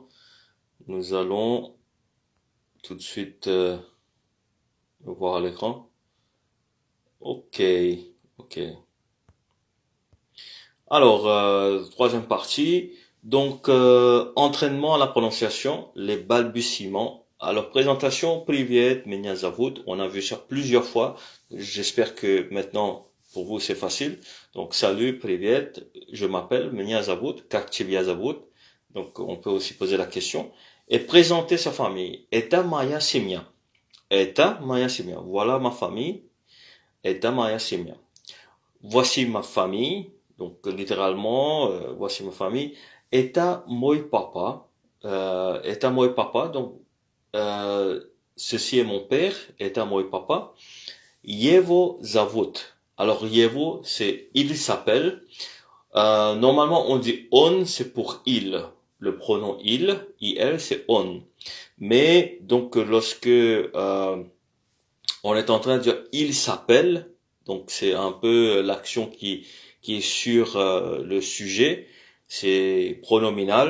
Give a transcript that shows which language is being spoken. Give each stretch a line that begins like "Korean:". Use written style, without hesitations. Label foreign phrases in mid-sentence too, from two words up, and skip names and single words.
French: Nous allons tout de suite le voir à l'écran. Ok, ok. Alors, troisième partie. Donc, entraînement à la prononciation, les balbutiements. Alors, présentation,
Russian: privet, меня зовут.
French: On a vu ça plusieurs fois. J'espère que maintenant, pour vous, c'est facile. Donc, salut, privet, je m'appelle,
Russian: меня зовут, как тебя зовут.
French: Donc, on peut aussi poser la question. Et présenter sa famille.
Russian: Это моя семья. Это моя семья.
French: Voilà ma famille.
Russian: Это моя семья.
French: Voici ma famille. Donc, littéralement, voici ma famille.
Russian: Это мой папа. Это мой папа.
French: Donc, ceci est mon père.
Russian: Это мой папа. Его зовут.
French: Alors, Yevo, c'est il s'appelle. Normalement, on dit on, c'est pour il. Le pronom il, c'est on. Mais, donc, lorsque on est en train de dire il s'appelle, donc c'est un peu l'action qui est sur le sujet, c'est pronominal.